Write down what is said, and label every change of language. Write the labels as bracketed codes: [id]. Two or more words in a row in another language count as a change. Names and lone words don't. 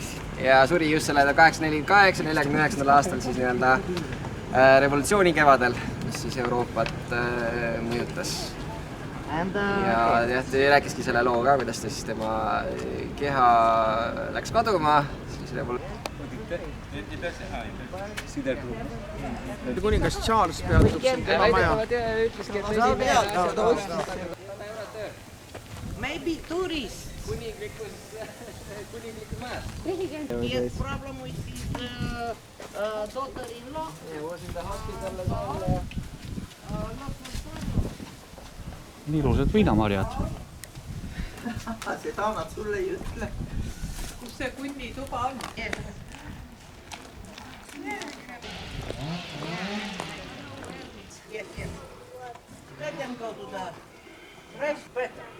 [et] Ja suri just selle 1848-49 aastal siis nii-öelda revolutsiooni kevadel, mis siis Euroopat mõjutas. Ja ta rääkiski selle loo ka, kuidas ta siis tema keha läks kaduma, siis kuningas Charles peatub siin tema maja. [en] Maybe tourists. He has problem with his daughter-in-law. [et] Ilusad viinamarjad. Seda nad sulle ei ütle. Kus see kunni tuba on? [en] Yes. Let them go to the rest better.